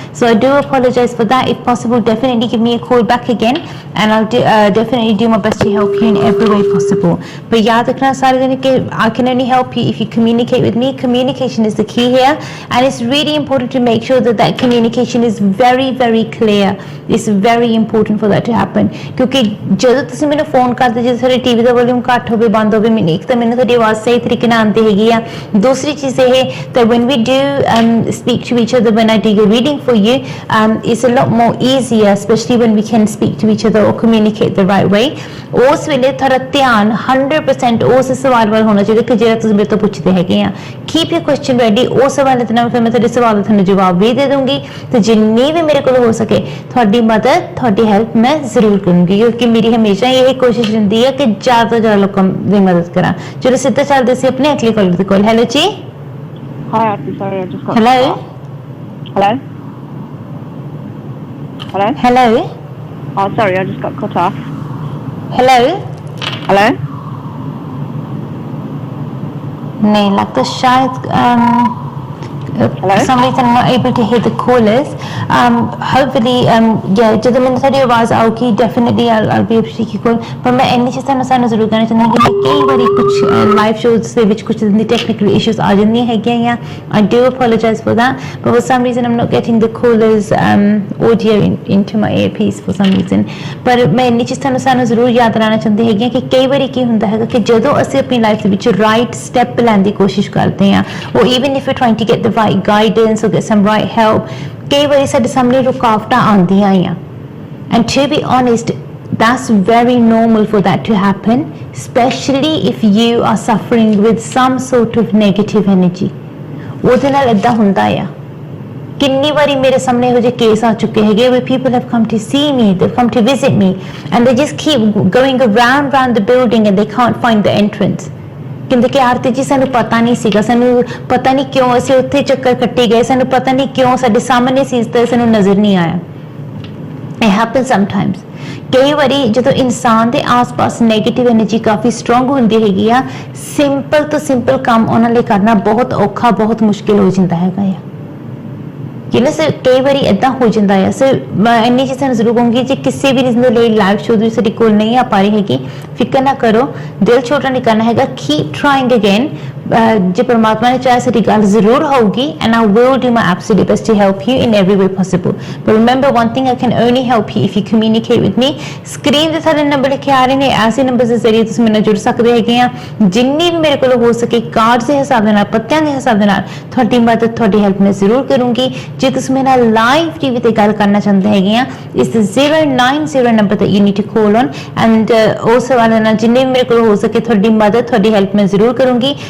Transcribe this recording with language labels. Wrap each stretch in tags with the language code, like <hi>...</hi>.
<en>So I do apologize for that. If possible, definitely give me a call back again, and I'll definitely do my best to help you in every way possible. But</en> <hi>याद रखना सारे दिन कि</hi> <en>I can only help you if you communicate with me. Communication is the key here, and it's really important to make sure that communication is very, very clear. It's very important for that to happen.</en> <pa>क्योंकि ਜਦੋਂ ਤੁਸੀਂ ਮੈਨੂੰ phone ਕਰਦੇ, ਜਦੋਂ ਤੁਹਾਡੇ TV ਦਾ volume ਘੱਟ ਹੋਵੇ, ਬੰਦ ਹੋਵੇ, ਮੈਨੂੰ ਇੱਕ ਤਾਂ ਮੈਨੂੰ ਤੁਹਾਡੀ ਆਵਾਜ਼ ਸਹੀ ਤਰੀਕੇ ਨਾਲ ਆਉਂਦੀ ਹੈਗੀ ਆ। ਦੂਸਰੀ ਚੀਜ਼ ਇਹ</pa> <en>that when we do speak to each other, when I do your reading for you, it's a lot more easier, especially when we can speak to each other or communicate the right way.</en> <pa>ਉਸ ਵੇਲੇ ਤੁਹਾਡਾ ਧਿਆਨ 100% ਉਸ ਸਵਾਲ ਵੱਲ ਹੋਣਾ ਚਾਹੀਦਾ ਕਿ ਜਿਹੜਾ ਤੁਸੀਂ ਮੇਰੇ ਤੋਂ ਪੁੱਛਦੇ ਹੈਗੇ ਆ।</pa> <en>Keep your question ready।</en> <pa>ਉਸ ਸਵਾਲ ਦੇ ਨਾਲ ਫਿਰ ਮੈਂ ਤੁਹਾਡੇ ਸਵਾਲ ਦਾ ਤੁਹਾਨੂੰ ਜਵਾਬ ਵੀ ਦੇ ਦੂੰਗੀ, ਤੇ ਜਿੰਨੀ ਵੀ ਮੇਰੇ ਕੋਲ ਹੋ ਸਕੇ ਤੁਹਾਡੀ ਮਦਦ, ਤੁਹਾਡੀ ਹੈਲਪ ਮੈਂ ਜ਼ਰੂਰ ਕਰੂੰਗੀ, ਕਿਉਂਕਿ ਮੇਰੀ ਹਮੇਸ਼ਾ ਇਹ ਕੋਸ਼ਿਸ਼ ਹੁੰਦੀ ਹੈ ਕਿ ਜ਼ਿਆਦਾ ਤੋਂ ਜ਼ਿਆਦਾ ਲੋਕਾਂ ਦੀ ਮਦਦ ਕਰਾਂ। ਚਲੋ ਸਿੱਧਾ ਚੱਲਦੇ ਸੀ ਆਪਣੇ ਅਗਲੇ ਕਾਲਰ ਦੇ ਕੋਲ। ਹੈਲੋ ਜੀ।</pa> <en>Hi, Auntie. Sorry, I just got Hello? cut off. Hello? Hello? Hello? Oh, sorry, I just got cut off. Hello? Hello?</en> <hi>नहीं लगता शायद</hi> <en>Hello? for some reason I'm not able to hear the callers. Hopefully, yeah,</en> <pa>ਜਦੋਂ ਮੈਨੂੰ ਤੁਹਾਡੀ ਆਵਾਜ਼ ਆਊਗੀ</pa> <en>definitely I'll be able to take your call.</en> <pa>ਪਰ ਮੈਂ ਇੰਨੀ ਚੀਜ਼ ਸਾਨੂੰ ਜ਼ਰੂਰ ਕਹਿਣਾ ਚਾਹੁੰਦੀ ਹਾਂ ਕਿ ਕਈ ਵਾਰੀ ਕੁਝ ਲਾਈਵ ਸ਼ੋਜ਼ ਦੇ ਵਿੱਚ ਕੁਝ ਦੀ ਟੈਕਨੀਕਲ ਇਸ਼ੂਜ਼ ਆ ਜਾਂਦੀਆਂ ਹੈਗੀਆਂ</pa> <en>I do apologize for that, but for some reason I'm not getting the callers audio into my earpiece for some reason.</en> <pa>ਪਰ ਮੈਂ ਇੰਨੀ ਚੀਜ਼ ਸਾਨੂੰ ਜ਼ਰੂਰ ਯਾਦ ਰੱਖਣਾ ਚਾਹੁੰਦੀ ਹੈਗੀ ਕਿ ਕਈ ਵਾਰੀ ਕੀ ਹੁੰਦਾ ਹੈਗਾ ਕਿ ਜਦੋਂ ਅਸੀਂ ਆਪਣੀ ਲਾਈਫ ਦੇ ਵਿੱਚ ਰਾਈਟ ਸਟੈਪ ਲੈਣ ਦੀ ਕੋਸ਼ਿਸ਼ ਕਰਦੇ ਹਾਂ</pa> <en>or even if you're trying to get the right guidance or get some right help,</en> <pa>ਕਈ ਵਾਰੀ ਸਾਡੇ ਸਾਹਮਣੇ ਰੁਕਾਵਟਾਂ ਆਉਂਦੀਆਂ ਆ</pa> <en>and to be honest that's very normal for that to happen, especially if you are suffering with some sort of negative energy.</en> <pa>ਉਹਦੇ ਨਾਲ ਏਦਾਂ ਹੁੰਦਾ ਆ ਕਿੰਨੀ ਵਾਰੀ ਮੇਰੇ ਸਾਹਮਣੇ ਇਹੋ ਜਿਹੇ ਕੇਸ ਆ ਚੁੱਕੇ ਹੈਗੇ</pa> <en>where people have come to see me, they've come to visit me and they just keep going around the building and they can't find the entrance.</en> <pa>ਕਹਿੰਦੇ ਕਿ ਆਰਤੀ ਜੀ ਸਾਨੂੰ ਪਤਾ ਨਹੀਂ ਸੀਗਾ, ਸਾਨੂੰ ਪਤਾ ਨਹੀਂ ਕਿਉਂ ਅਸੀਂ ਉੱਥੇ ਚੱਕਰ ਕੱਟੀ ਗਏ, ਸਾਨੂੰ ਪਤਾ ਨਹੀਂ ਕਿਉਂ ਸਾਡੇ ਸਾਹਮਣੇ ਸੀ ਤੇ ਸਾਨੂੰ ਨਜ਼ਰ ਨਹੀਂ ਆਇਆ.</pa> <en>It happens sometimes.</en> <pa>ਕਈ ਵਾਰੀ ਜਦੋਂ ਇਨਸਾਨ ਦੇ ਆਸ-ਪਾਸ ਨੈਗੇਟਿਵ એનર્ਜੀ ਕਾਫੀ ਸਟਰੋਂਗ ਹੁੰਦੀ ਹੈਗੀ ਆ, ਸਿੰਪਲ ਤੋਂ ਸਿੰਪਲ ਕੰਮ ਉਹਨਾਂ ਲਈ ਕਰਨਾ ਬਹੁਤ ਔਖਾ, ਬਹੁਤ ਮੁਸ਼ਕਿਲ ਹੋ ਜਾਂਦਾ ਹੈਗਾ ਆ. ਕਿਨੇ ਸੇ ਕਈ ਵਾਰੀ ਇਦਾਂ ਹੋ ਜਾਂਦਾ ਹੈ. ਸੋ ਮੈਂ ਇੰਨੀ ਚੀਜ਼ਾਂ ਨੂੰ ਜ਼ਰੂਰ ਕਹੂੰਗੀ ਜੇ ਕਿਸੇ ਵੀ ਰਿਜ਼ਨ ਦੇ ਲਈ ਲਾਈਵ ਸ਼ੋਅ ਦੀ ਸਾਡੀ ਕੋਲ ਨਹੀਂ ਆ ਪਾ ਰਹੀ ਹੈਗੀ, ਫਿਕਰ ਨਾ ਕਰੋ, ਦਿਲ ਛੋਟਾ ਨਹੀਂ ਕਰਨਾ ਹੈਗਾ,</pa> <en>Keep trying again.</en> <pa>ਜੇ ਪਰਮਾਤਮਾ ਨੇ ਚਾਹਿਆ ਸਾਡੀ ਗੱਲ ਜ਼ਰੂਰ ਹੋਊਗੀ</pa> <en>and I will do my absolute best to help you in every way possible. But remember one thing, I can only help you if you communicate with me.</en> <pa>Screen ਦੇ ਸਾਰੇ ਨੰਬਰ ਲਿਖੇ ਆ ਰਹੇ ਨੇ, ਐਸੇ ਨੰਬਰ ਦੇ ਜ਼ਰੀਏ ਤੁਸੀਂ ਮੇਰੇ ਨਾਲ ਜੁੜ ਸਕਦੇ ਹੈਗੇ ਆ. ਜਿੰਨੀ ਵੀ ਮੇਰੇ ਕੋਲ ਹੋ ਸਕੇ ਕਾਰਡਸ ਦੇ ਹਿਸਾਬ ਦੇ ਨਾਲ, ਪੱਤਿਆਂ ਦੇ ਹਿਸਾਬ ਦੇ ਨਾਲ ਤੁਹਾਡੀ ਮਦਦ, ਤੁਹਾਡੀ ਹੈਲਪ ਮੈਂ ਜ਼ਰੂਰ ਕਰੂੰਗੀ. ਜੇ ਤੁਸੀਂ ਮੇਰੇ ਨਾਲ ਲਾਈਵ ਟੀਵੀ ਤੇ ਗੱਲ ਕਰਨਾ ਚਾਹੁੰਦੇ ਹੈਗੇ ਆ, ਇਸ 090 ਨੰਬਰ ਤੇ</pa> <en>you need to call on</en> <pa>and ਉਸ ਵਾਲੇ ਨਾਲ ਜਿੰਨੇ ਵੀ ਮੇਰੇ ਕੋਲ ਹੋ ਸਕੇ ਤੁਹਾਡੀ ਮਦਦ, ਤੁਹਾਡੀ ਹੈਲਪ ਮੈਂ ਜ਼ਰੂਰ ਕਰੂੰਗੀ.</pa>